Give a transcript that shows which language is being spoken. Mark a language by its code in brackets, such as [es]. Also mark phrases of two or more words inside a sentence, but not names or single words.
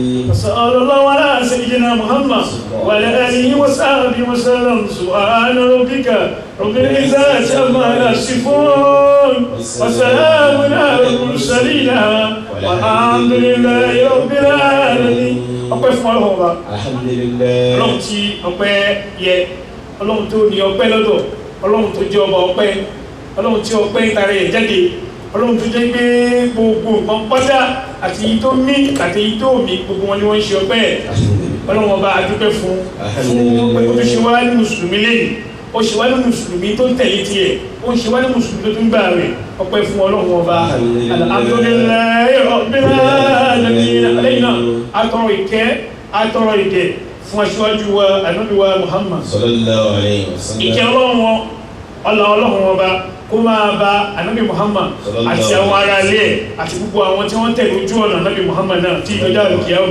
[ar] وصلى الله على سيدنا محمد وعلى آله وصحبه وسلم. سبحان ربك رب العزة عما يصفون وسلام على المرسلين والحمد لله رب العالمين. [yo] ọpẹ́ fún Ọlọ́run Ọba. Alhamdulillah. Ọlọ́run tí ọpẹ́ yẹ, Ọlọ́run tó ní ọpẹ́ lọ́dọ̀, Ọlọ́run tó jẹ́ ọba ọpẹ́, Ọlọ́run tí ọpẹ́ ìtara ẹ̀ jáde, Ọlọ́run tó jẹ́ pé gbogbo nǹkan pátá àti èyí tó mí àti èyí tó mí gbogbo wọn ni wọ́n ń ṣe ọpẹ́. Ọlọ́run Ọba a dúpẹ́ fún pé ó tó ṣe wá ní mùsùlùmí lẹ́yìn, ó ṣe wá ní mùsùlùmí tó tẹ̀lé tiẹ̀, ó ṣe wá ní mùsùlùmí tó tún gbà rẹ̀. Ọpẹ́ fún Ọlọ́run Ọba. [ar] الحمد لله رب العالمين. [yo] Lẹ́yìn náà atọrọ ìkẹ́ atọrọ ìdẹ fún aṣíwájú wa Ànábì wa Muhammad [ar] صلى الله عليه وسلم. [yo] ìkẹ́ Ọlọ́run Ọba kó máa bá Ànábì Muhammad àti àwọn ará ilé àti gbogbo àwọn tí wọ́n tẹ̀lé ojú ọ̀nà Ànábì Muhammad náà tí ìjọjá òkè ọmọ.